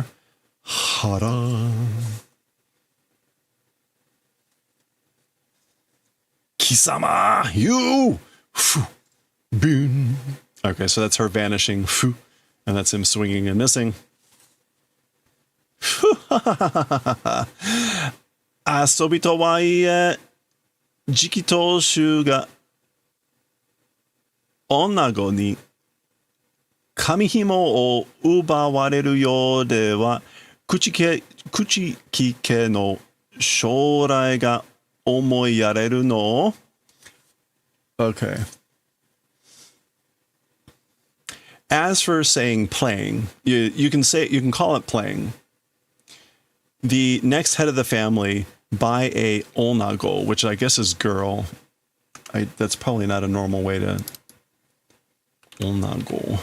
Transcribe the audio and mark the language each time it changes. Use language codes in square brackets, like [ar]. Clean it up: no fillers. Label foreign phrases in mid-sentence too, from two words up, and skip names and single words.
[en] Hara. Kisama, you. Boom. Okay, so that's her vanishing. And that's him swinging and missing. [ja] 遊びとはいえ次期当主がおなごに髪紐を奪われるようでは朽木の将来が思いやられるの. [en] Okay. As for saying playing, you can call it playing. The next head of the family by a onago, which I guess is girl. That's probably not a normal way to onago.